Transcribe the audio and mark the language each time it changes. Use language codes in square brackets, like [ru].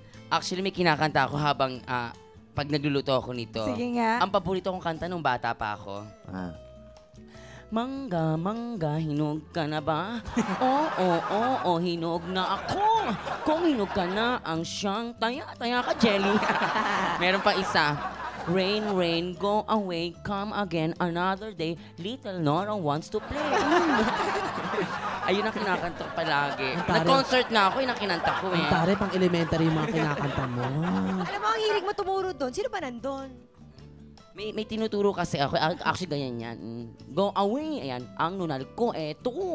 [tl] Actually, may kinakanta ako habang pag nagluluto ako nito. Sige nga. Ang paborito kong kanta nung bata pa ako. Mangga, mangga, hinog ka na ba? Oo, hinog na ako. Kung hinog ka na, ang siyang taya ka, Jelly. Meron pa isa. [en] Rain, rain, go away, come again another day. Little Nora wants to play. [tl] Ayun ang kinakanta ko palagi. Ang tari. Nag-concert na ako, yun ang kinanta ko Ang eh. tari, pang elementary yung mga kinakanta mo. Alam mo, ang hilig mo tumuro doon. Sino ba nandun? May tinuturo kasi ako. Actually, ganyan yan. [en] Go away. [tl] Ayan. Ang nunal ko, eto.